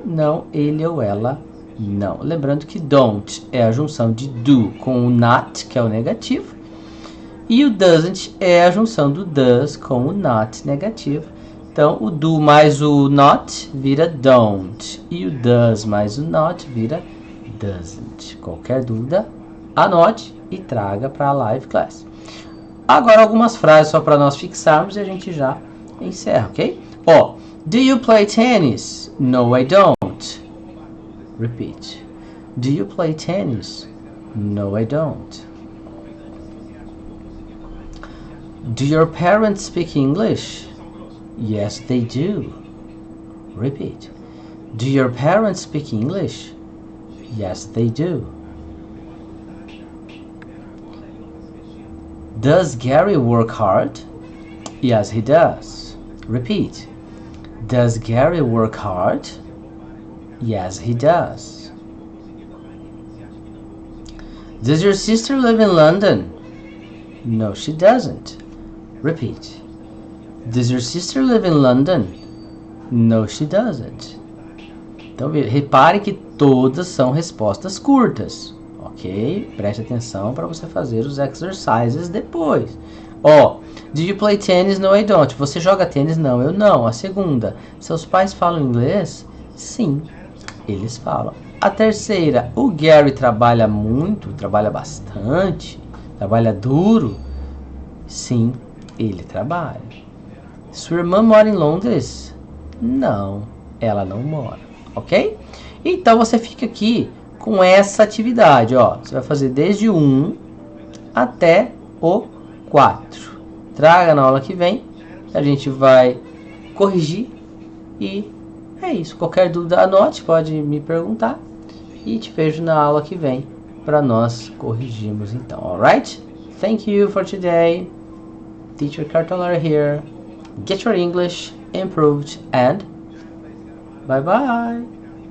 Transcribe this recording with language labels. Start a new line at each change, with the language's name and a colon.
Portuguese: Não, ele ou ela não. Lembrando que don't é a junção de do com o not, que é o negativo. E o doesn't é a junção do does com o not negativo. Então, o do mais o not vira don't. E o does mais o not vira doesn't. Qualquer dúvida, anote e traga para a live class. Agora algumas frases só para nós fixarmos e a gente já encerra, ok?
English: Do you play tennis? No, I don't. Repeat. Do you play tennis? No, I don't. Do your parents speak English? Yes, they do. Repeat. Do your parents speak English? Yes, they do. Does Gary work hard? Yes, he does. Repeat. Does Gary work hard? Yes, he does. Does your sister live in London? No, she doesn't. Repeat. Does your sister live in London? No, she doesn't.
Portuguese: Então, repare que todas são respostas curtas, ok? Preste atenção para você fazer os exercises depois.
English: Do you play tennis? No, I don't.
Portuguese: Você joga tênis? Não, eu não. A segunda, seus pais falam inglês? Sim, eles falam. A terceira, o Gary trabalha muito, trabalha bastante, trabalha duro? Sim, ele trabalha. Sua irmã mora em Londres? Não, ela não mora, ok? Então você fica aqui com essa atividade, Você vai fazer desde o 1 até o 4. Traga na aula que vem, a gente vai corrigir e É isso. Qualquer dúvida, anote, pode me perguntar. E te vejo na aula que vem para nós corrigirmos então,
English: alright? Thank you for today. Teacher Cartolar here. Get your English improved and bye bye.